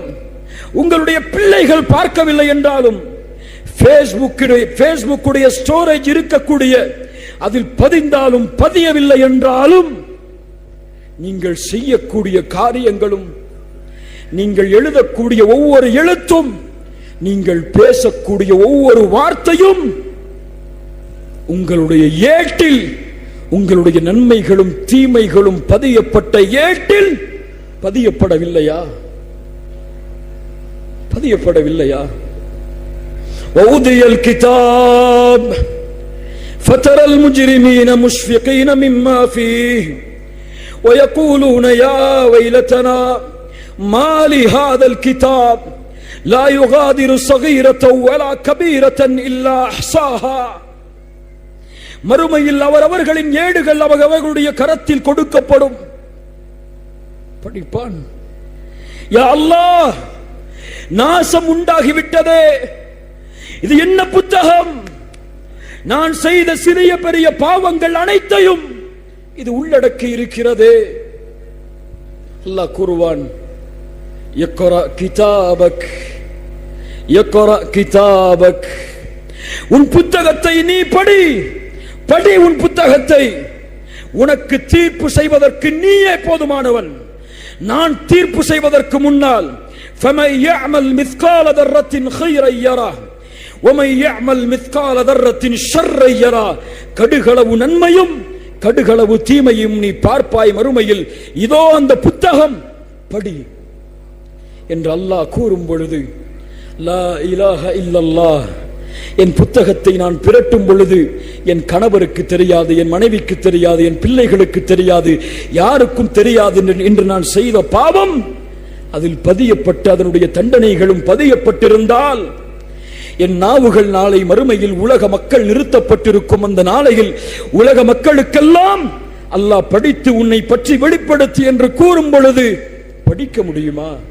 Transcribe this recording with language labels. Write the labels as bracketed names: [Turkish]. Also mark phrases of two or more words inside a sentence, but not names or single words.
[Tamil] உங்களுடைய பிள்ளைகள் பார்க்கவில்லை என்றாலும், ஃபேஸ்புக்குடைய ஸ்டோரேஜ் இருக்கக்கூடிய அதில் பதிந்தாலும் பதியவில்லை என்றாலும், நீங்கள் செய்யக்கூடிய காரியங்களும், நீங்கள் எழுதக்கூடிய ஒவ்வொரு எழுத்தும், நீங்கள் பேசக்கூடிய ஒவ்வொரு வார்த்தையும் உங்களுடைய ஏட்டில், உங்களுடைய நன்மைகளும் தீமைகளும் பதியப்பட்ட ஏட்டில் பதியப்படவில்லையா? [Arabic] பதியப்படவில்லையா? ووضع الكتاب فترى المجرمين مشفقين مما فيه ويقولون يا ويلتنا ما لهذا الكتاب لا يغادر صغيرة ولا كبيرة إلا أحصاها. [Tamil] மறுமையில் அவரவர்களின் ஏடுகள் அவர்களுடைய கரத்தில் கொடுக்கப்படும். படிப்பான், [Arabic] يا الله, [Tamil] நாசம் உண்டாகிவிட்டதே, இது என்ன புத்தகம்? நான் செய்த சிறிய பெரிய பாவங்கள் அனைத்தையும் இது உள்ளடக்கி இருக்கிறது. அல்லாஹ் கூறுவான், [Arabic] اقرأ كتابك، اقرأ كتابك, [Tamil] உன் புத்தகத்தை நீ படி, படி உன் புத்தகத்தை. உனக்கு தீர்ப்பு செய்வதற்கு நீயே போதுமானவன். நான் தீர்ப்பு செய்வதற்கு முன்னால் [Arabic] فَمَنْ يَعْمَلْ مِثْقَالَ ذَرَّةٍ خَيْرًا يَرَهُ وَمَنْ يَعْمَلْ مِثْقَالَ ذَرَّةٍ شَرًّا يَرَهُ. [Tamil] கடுகளவு நன்மையும் கடுகளவு தீமையும் நீ பார்ப்பாய் மறுமையில். இதோ அந்த புத்தகம், படி என்று அல்லாஹ் கூறும் பொழுது, [Arabic] لا إله إلا الله, [Tamil] என் புத்தகத்தை நான் பிரட்டும் பொழுது என் கணவருக்கு தெரியாது, என் மனைவிக்கு தெரியாது, என் பிள்ளைகளுக்கு தெரியாது, யாருக்கும் தெரியாது என்று நான் செய்த பாவம் அதில் பதியப்பட்டு அதனுடைய தண்டனைகளும் பதியப்பட்டிருந்தால், என் நாவுகள் நாளை மறுமையில் உலக மக்கள் நிறுத்தப்பட்டிருக்கும் அந்த நாளையில் உலக மக்களுக்கெல்லாம் அல்லாஹ் படித்து உன்னை பற்றி வெளிப்படுத்தி என்று கூறும் பொழுது படிக்க முடியுமா?